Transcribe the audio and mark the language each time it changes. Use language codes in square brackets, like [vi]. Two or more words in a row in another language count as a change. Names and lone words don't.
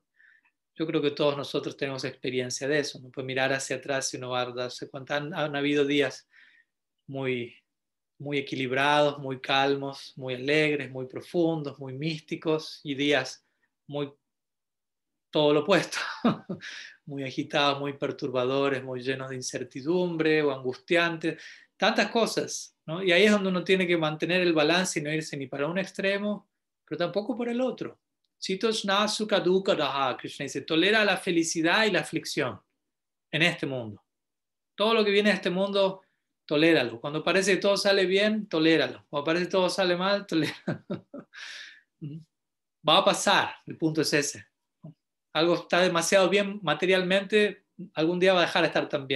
[es] Yo creo que todos nosotros tenemos experiencia de eso, no puede mirar hacia atrás y uno va a darse cuenta, han habido días muy, muy equilibrados, muy calmos, muy alegres, muy profundos, muy místicos y días muy todo lo opuesto, muy agitados, muy perturbadores, muy llenos de incertidumbre o angustiantes, tantas cosas, ¿no? Y ahí es donde uno tiene que mantener el balance y no irse ni para un extremo, pero tampoco por el otro. [sa] Sitoshna sukha dukkha daha, [es] Krishna dice, tolera la felicidad y la aflicción en este mundo. Todo lo que viene de este mundo, toléralo. Cuando parece que todo sale bien, toléralo. Cuando parece que todo sale mal, toléralo. Va a pasar, el punto es ese. Algo está demasiado bien materialmente, algún día va a dejar de estar tan bien.